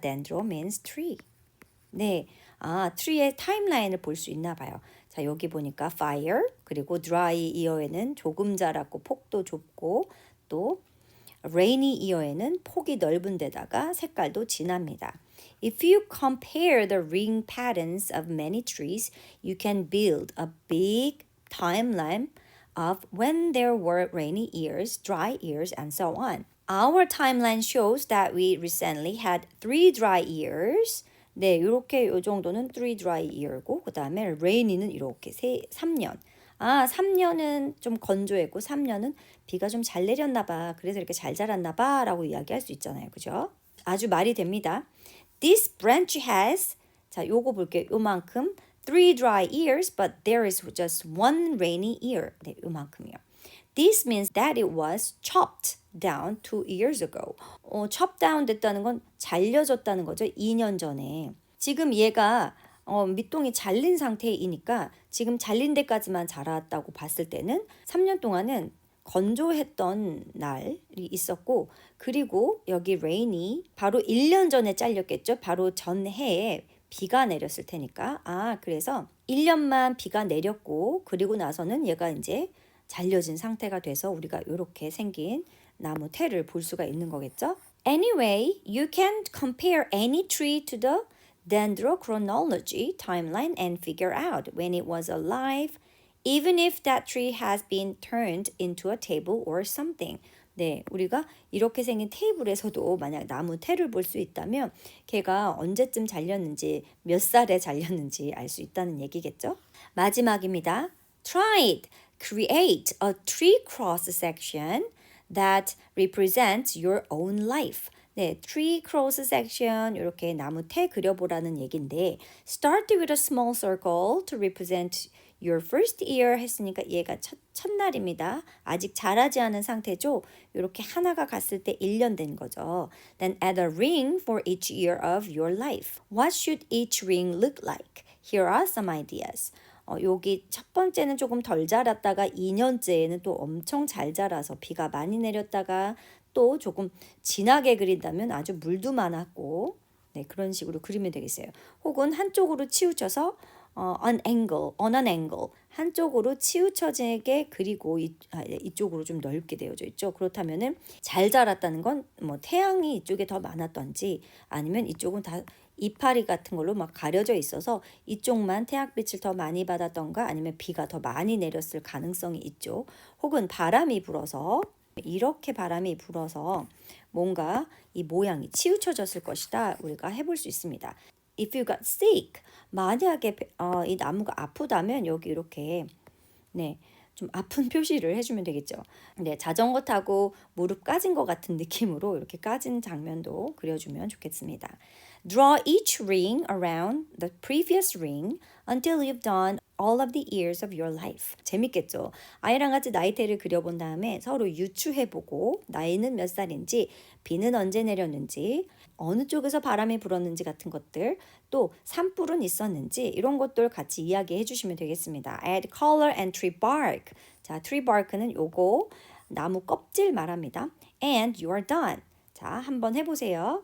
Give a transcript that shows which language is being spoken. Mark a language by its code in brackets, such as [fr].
[en] dendro means tree. [ko] 네, tree의 타임라인을 볼 수 있나 봐요. 자, 여기 보니까 fire 그리고 dry year에는 조금 자랐고 폭도 좁고 또 rainy year에는 폭이 넓은 데다가 색깔도 진합니다. [en] If you compare the ring patterns of many trees, you can build a big timeline of when there were rainy years, dry years, and so on. Our timeline shows that we recently had 3 dry years. [ko] 네, 이렇게 요 정도는 3 dry year고 그 다음에 rainy는 이렇게 3년. 3년은 좀 건조했고 3년은 비가 좀 잘 내렸나 봐. 그래서 이렇게 잘 자랐나 봐 라고 이야기할 수 있잖아요. 그죠? 아주 말이 됩니다. [en] This branch has [ko] 자, 요거 볼게요. 요만큼 [en] 3 dry years but there is just 1 rainy year. [ko] 네, 요만큼이요. [en] This means that it was chopped down 2 years ago. [ko] chop down 됐다는 건 잘려졌다는 거죠. 2년 전에. 지금 얘가 밑동이 잘린 상태이니까 지금 잘린 데까지만 자랐다고 봤을 때는 3년 동안은 건조했던 날이 있었고 그리고 여기 rainy 바로 1년 전에 잘렸겠죠. 바로 전해에 비가 내렸을 테니까. 그래서 1년만 비가 내렸고 그리고 나서는 얘가 이제 잘려진 상태가 돼서 우리가 이렇게 생긴 나무 태를 볼 수가 있는 거겠죠. [en] Anyway, you can compare any tree to the dendrochronology timeline and figure out when it was alive, even if that tree has been turned into a table or something. [ko] 네, 우리가 이렇게 생긴 테이블에서도 만약 나무 태를 볼 수 있다면 걔가 언제쯤 잘렸는지 몇 살에 잘렸는지 알 수 있다는 얘기겠죠? 마지막입니다. [en] Try it. Create a tree cross section that represents your own life. [ko] 네, tree cross section 이렇게 나무 태 그려보라는 얘긴데 [en] start with a small circle to represent your first year [ko] 했으니까 얘가 첫날입니다. 아직 자라지 않은 상태죠. 이렇게 하나가 갔을 때 1년 된 거죠. [en] Then add a ring for each year of your life. What should each ring look like? Here are some ideas. [ko] 여기 첫 번째는 조금 덜 자랐다가 2년째에는 또 엄청 잘 자라서 비가 많이 내렸다가 또 조금 진하게 그린다면 아주 물도 많았고 네, 그런 식으로 그리면 되겠어요. 혹은 한쪽으로 치우쳐서 [en] on an angle [ko] 한쪽으로 치우쳐지게 그리고 이쪽으로 좀 넓게 되어져 있죠. 그렇다면은 잘 자랐다는 건 뭐 태양이 이쪽에 더 많았던지 아니면 이쪽은 다 이파리 같은 걸로 막 가려져 있어서 이쪽만 태양빛을 더 많이 받았던가 아니면 비가 더 많이 내렸을 가능성이 있죠. 혹은 바람이 불어서 이렇게 바람이 불어서 뭔가 이 모양이 치우쳐졌을 것이다. 우리가 해볼 수 있습니다. [en] If you got sick, [ko] 만약에 이 나무가 아프다면 여기 이렇게 네, 좀 아픈 표시를 해주면 되겠죠. 네, 자전거 타고 무릎 까진 것 같은 느낌으로 이렇게 까진 장면도 그려주면 좋겠습니다. [en] Draw each ring around the previous ring until you've done all of the years of your life. [ko] 재밌겠죠? 아이랑 같이 나이테를 그려본 다음에 서로 유추해보고 나이는 몇 살인지, 비는 언제 내렸는지, 어느 쪽에서 바람이 불었는지 같은 것들, 또 산불은 있었는지 이런 것들 같이 이야기해 주시면 되겠습니다. [en] Add color and tree bark. [ko] 자, tree bark는 요거 나무 껍질 말합니다. [en] And you are done. [ko] 자, 한번 해보세요.